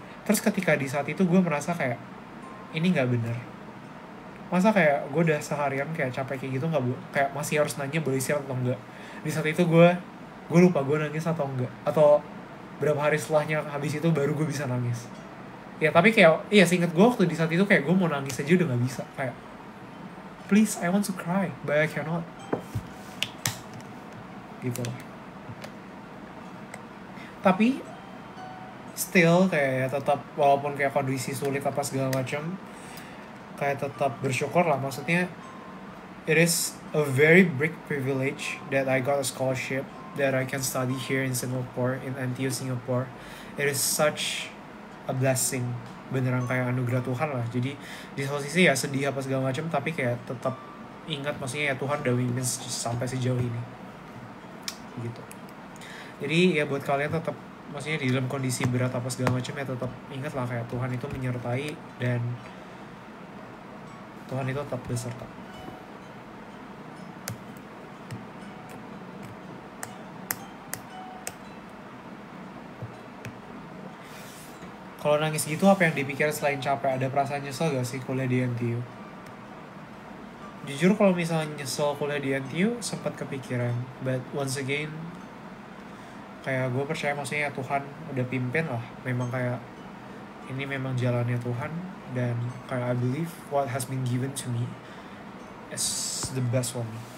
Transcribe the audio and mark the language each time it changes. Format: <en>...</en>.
<id>Terus ketika di saat itu gue merasa kayak, ini gak bener. Masa kayak gue udah seharian kayak capek kayak gitu gak, kayak masih harus nanya boleh istirahat atau enggak. Di saat itu gue lupa gue nangis atau enggak. Atau berapa hari setelahnya habis itu baru gue bisa nangis. Ya tapi kayak, iya seinget gue waktu di saat itu kayak gue mau nangis aja udah gak bisa. Kayak,</id> <en>please I want to cry but I cannot.</en> <id>Gitu lah. Tapi still kayak tetap walaupun kayak kondisi sulit apa segala macam, kayak tetap bersyukur lah. Maksudnya</id> <en>it is a very big privilege that I got a scholarship that I can study here in Singapore, in NTU Singapore. It is such a blessing,</en> <id>beneran kayak anugerah Tuhan lah. Jadi di posisi ya sedih apa segala macam, tapi kayak tetap ingat maksudnya ya Tuhan udah mimpin sampai sejauh ini gitu. Jadi ya buat kalian tetap maksudnya di dalam kondisi berat apa segala macam ya tetap ingat lah kayak Tuhan itu menyertai dan Tuhan itu tetap beserta. Kalau nangis gitu apa yang dipikir selain capek? Ada perasaan nyesel gak sih kuliah di NTU? Jujur kalau misalnya nyesel kuliah di NTU sempat kepikiran.</id> <en>But once again,</en> <id>kayak gue percaya maksudnya Tuhan udah pimpin lah. Memang kayak ini memang jalannya Tuhan. Dan kayak</id> <en>I believe what has been given to me is the best one.</en>